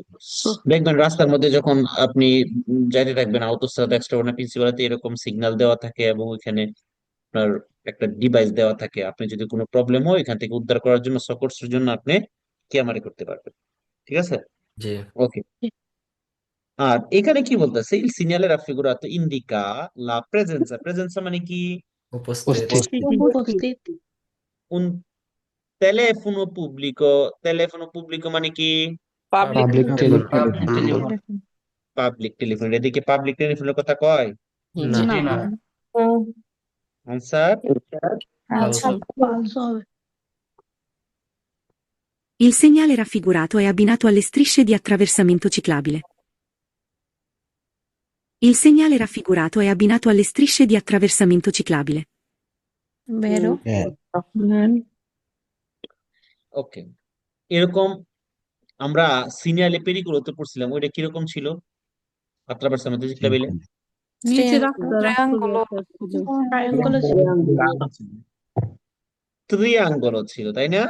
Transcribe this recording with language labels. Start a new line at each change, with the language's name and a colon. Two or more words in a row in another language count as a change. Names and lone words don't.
Bangla: দেখবেন রাস্তার মধ্যে যখন আপনি যাইতে থাকবেন,
Italian: autostrada extra principale
Bangla: এরকম সিগন্যাল দেওয়া থাকে এবং ওইখানে আপনার একটা ডিভাইস দেওয়া থাকে। আপনি যদি কোনো প্রবলেম হয় এখান থেকে উদ্ধার করার জন্য, সকর্সের জন্য আপনি ক্যামারে করতে পারবেন। ঠিক আছে, জি। ওকে। আর এখানে কি বলতেছে?
Italian: il segnale raffigurato indica la presenza.
Bangla: প্রেজেন্সা মানে কি? উপস্থিত। উপস্থিত
Italian: un telefono pubblico। telefono pubblico
Bangla: মানে কি?
English: public telephone public telephone.
Bangla: এদিকে পাবলিক টেলিফোনের কথা কয়? না। আনসার পাঁচশো হবে
Italian: Il segnale raffigurato è abbinato alle strisce di attraversamento ciclabile. Il segnale raffigurato è abbinato alle strisce di attraversamento ciclabile.
Bangla: Vero? ওকে। এরকম আমরা সিনিয়র পেরিগুলোতে পড়ছিলাম, ওইটা কিরকম ছিল?
Italian: attraversamento ciclabile
Bangla: নিচে রাখতে Triangolo. ত্রিয়াঙ্গল ছিল, তাই না?